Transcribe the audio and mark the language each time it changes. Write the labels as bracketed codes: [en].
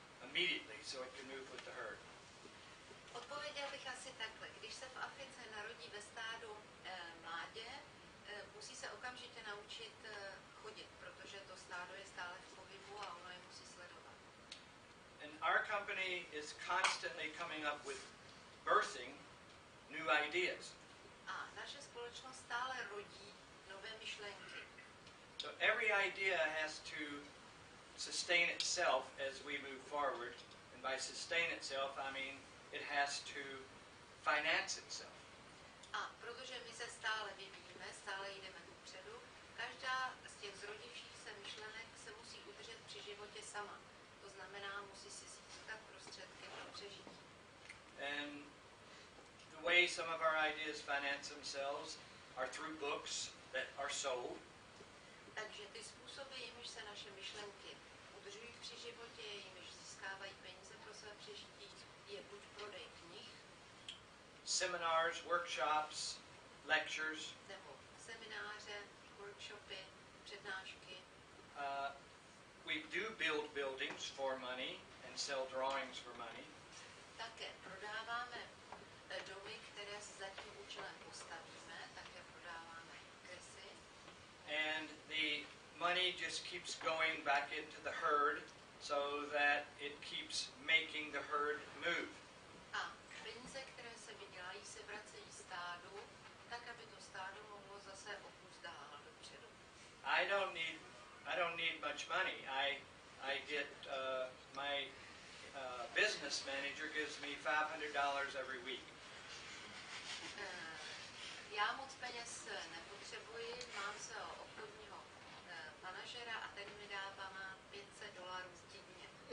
[en] immediately so it can move with the herd. [cs] Odpověděl bych asi takhle. Když se v Africe narodí ve stádu mládě, musí se okamžitě naučit chodit, protože to stádo je stále v pohybu a ono je musí sledovat. [en] And our company is constantly coming up with birthing new ideas. [cs] A naše společnost stále rodí nové myšlenky. [en] So every idea has to sustain itself as we move forward. And by sustain itself, I mean it has to finance itself. [cs] A protože my se stále vyvíjíme, stále jdeme dopředu, každá z těch zrodivších se myšlenek se musí udržet při životě sama. To znamená, musí si získat prostředky pro přežití. [en] And the way some of our ideas finance themselves are through books that are sold. [cs] Takže ty způsoby, jimiž se naše myšlenky udržují při životě, jimiž získávají peníze pro své přežití, je buď prodej knih, [en] seminars, workshops, lectures. [cs] Nebo semináře, workshopy, přednášky. [en] We do build buildings for money and sell drawings for money. [cs] Také prodáváme domy, které si za tím účelem postavíme, také prodáváme kresy. [en] And the money just keeps going back into the herd so that it keeps making the herd move. [cs] A peníze, které se vydělají, se vracejí stádu, tak aby to stádo mohlo zase opust dál dopředu. [en] I don't need much money. I get my business manager gives me $500 every week. [cs] Já moc peněz nepotřebuji, mám svého obchodního manažera a ten mi dává $500 týdně.